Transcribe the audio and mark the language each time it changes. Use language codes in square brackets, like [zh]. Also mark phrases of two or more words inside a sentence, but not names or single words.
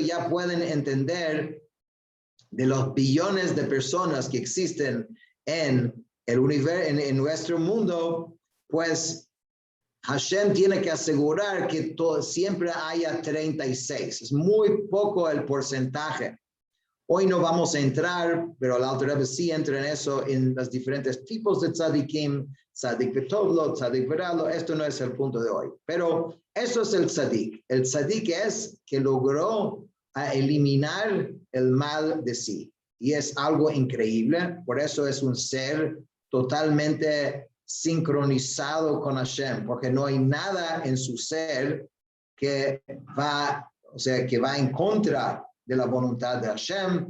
[es] Ya pueden entender de los billones de personas que existen en el universo, en nuestro mundo, pues Hashem tiene que asegurar que siempre haya 36. Es muy poco el porcentaje. Hoy no vamos a entrar, pero el Alter Rebbe sí entra en eso, en los diferentes tipos de tzadikim, [he] צדיק וטוב לו, צדיק ורע לו. [es] Esto no es el punto de hoy, pero eso es el tzadik. El tzadik es que logró eliminar el mal de sí. Y es algo increíble, por eso es un ser totalmente sincronizado con Hashem, porque no hay nada en su ser que va en contra de la voluntad de Hashem.